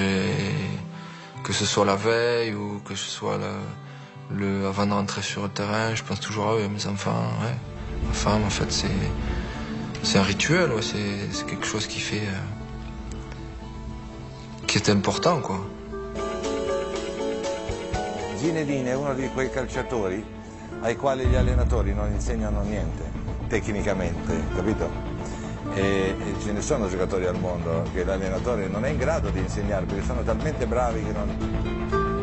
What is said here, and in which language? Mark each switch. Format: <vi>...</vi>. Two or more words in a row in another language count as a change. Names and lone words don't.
<fr>Que ce soit la veille ou que ce soit avant de rentrer sur le terrain, je pense toujours à eux, à mes enfants. Ouais. Ma femme, en fait, c'est un rituel, ouais. C'est quelque chose qui est important, quoi.</fr> <it>Zinedine è uno di quei calciatori ai quali gli allenatori non insegnano niente, tecnicamente, capito? E ce ne sono giocatori al mondo che l'allenatore non è in grado di insegnare perché sono talmente bravi che non...</it>